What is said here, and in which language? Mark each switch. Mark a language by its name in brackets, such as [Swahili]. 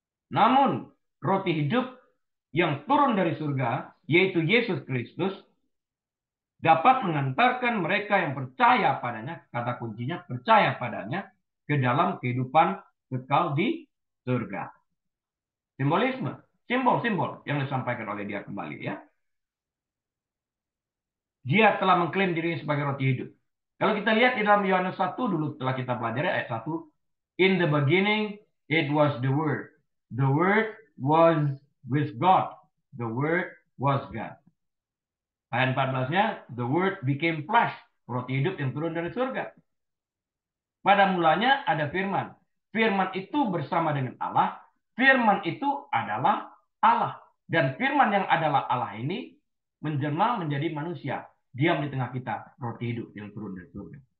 [Indonesian] Namun, roti hidup yang turun dari surga, yaitu Yesus Kristus, dapat mengantarkan mereka yang percaya padanya, kata kuncinya percaya padanya, ke dalam kehidupan kekal di surga. Simbolisme, simbol-simbol yang disampaikan oleh dia kembali ya. Dia telah mengklaim dirinya sebagai roti hidup. Kalau kita lihat di dalam Yohanes 1 dulu telah kita pelajari ayat 1. [English] In the beginning it was the Word. The Word was with God. The Word was God. [Indonesian] Ayat 14-nya, [English] the Word became flesh. [Indonesian] Roti hidup yang turun dari surga. Pada mulanya ada firman. Firman itu bersama dengan Allah. Firman itu adalah Allah. Dan firman yang adalah Allah ini menjelma menjadi manusia. Diam di tengah kita, roti hidup yang turun dari surga.